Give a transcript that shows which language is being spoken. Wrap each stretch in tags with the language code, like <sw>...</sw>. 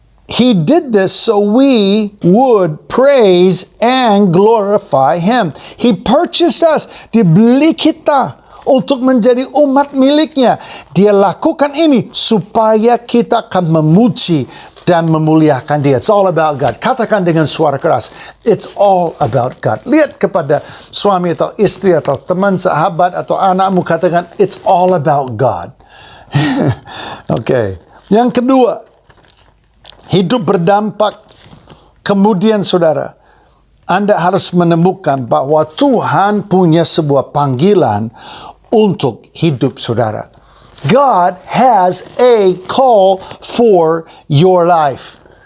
<en>He did this so we would praise and glorify Him. He purchased us.</en> <id>Dibeli kita untuk menjadi umat miliknya. Dia lakukan ini supaya kita akan memuji dan memuliakan Dia.</id> <en>It's all about God.</en> <id>Katakan dengan suara keras,</id> <en>it's all about God.</en> <id>Lihat kepada suami atau istri atau teman, sahabat atau anakmu, katakan</id> <en>it's all about God.</en> <id>Oke. Yang kedua, hidup berdampak. Kemudian saudara, Anda harus menemukan bahwa Tuhan punya sebuah panggilan untuk hidup saudara.</id> <en>God has a call for your life.</en>